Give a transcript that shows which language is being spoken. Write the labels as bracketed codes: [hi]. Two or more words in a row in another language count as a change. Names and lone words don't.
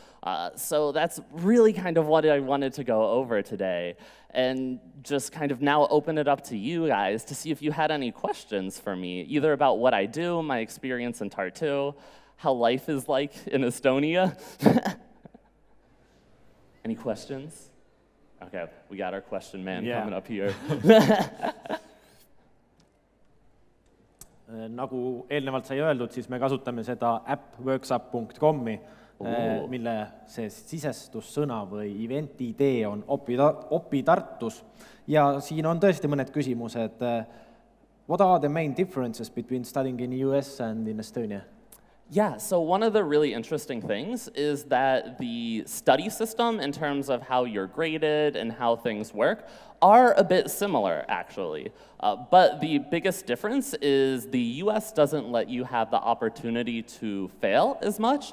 [en] So that's really kind of what I wanted to go over today, and just kind of now open it up to you guys to see if you had any questions for me, either about what I do, my experience in Tartu, how life is like in Estonia. Any questions? Okay, we got our question man coming up here. [et] Nagu eelnevalt sai öeldud, siis me kasutame seda appworkshop.com-i, mille see sisestussõna või eventi idee on Opi Tartus. Ja siin on tõesti mõned küsimused. [en] What are the main differences between studying in the US and in Estonia? Yeah, so one of the really interesting things is that the study system in terms of how you're graded and how things work are a bit similar, actually. But the biggest difference is the US doesn't let you have the opportunity to fail as much.